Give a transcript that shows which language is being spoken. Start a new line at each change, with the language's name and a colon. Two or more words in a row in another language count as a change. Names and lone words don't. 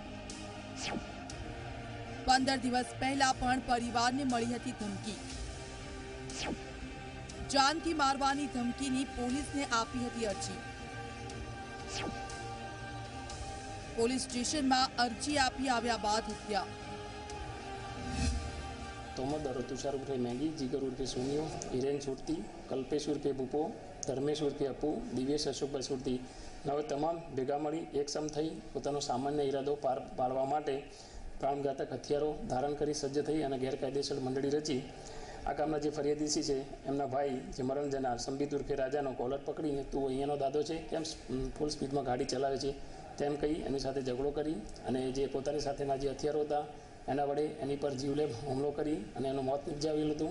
Gujarati: 15 દિવસ પહેલા પણ પરિવારને મળી હતી ધમકી. જાનથી મારવાની ધમકીની પોલીસને આપી હતી અરજી. પોલીસ સ્ટેશનમાં અરજી આપી આવ્યા બાદ હત્યા. તોમર તુષાર ઉર્ફે મેગી, જીગર ઉર્ફે સોનિયો, હિરેન સુરતી, કલ્પેશ ઉર્ફે ભૂપો, ધર્મેશ ઉર્ફે અપુ, દિવ્યેશ અશોકભાઈ સુરતી હવે તમામ ભેગા મળી એકસમ થઈ પોતાનો સામાન્ય ઈરાદો પાર પાડવા માટે પ્રાણઘાતક હથિયારો ધારણ કરી સજ્જ થઈ અને ગેરકાયદેસર મંડળી રચી આ કામના જે ફરિયાદી છે એમના ભાઈ જે મરણ જનાર સંબિત ઉર્ફે રાજાનો કોલર પકડીને તું અહીંયાનો દાદો છે કેમ ફૂલ સ્પીડમાં ગાડી ચલાવે છે તેમ કહી એની સાથે ઝઘડો કરી અને જે પોતાની સાથેના જે હથિયારો હતા એના વડે એની પર જીવલેણ હુમલો કરી અને એનું મોત નિપજાવેલું હતું.